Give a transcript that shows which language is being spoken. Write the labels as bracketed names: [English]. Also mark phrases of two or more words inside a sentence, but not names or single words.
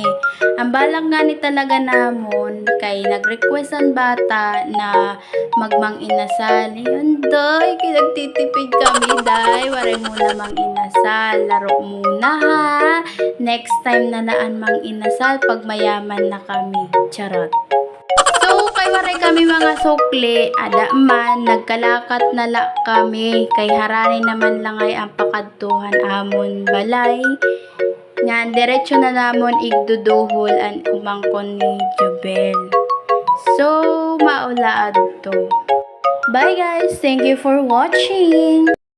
[Waray] Ang balak nga ni talaga namon kay nag-request ang bata na magmang inasal. Yun day, kay nagtitipid kami day, waray muna mang inasal, laro muna ha. [English] Next time [Filipino] na naan mang inasal pag mayaman na kami. Charot. [Waray] So, kay wari kami mga sukli, ada man, nagkalakat na la kami, kay harani naman lang ay ang pakadtuhan amon balay. Nga, diretso na namon igduduhol ang umangkon ni Jubel. So, maulaad to. [English] Bye guys! Thank you for watching!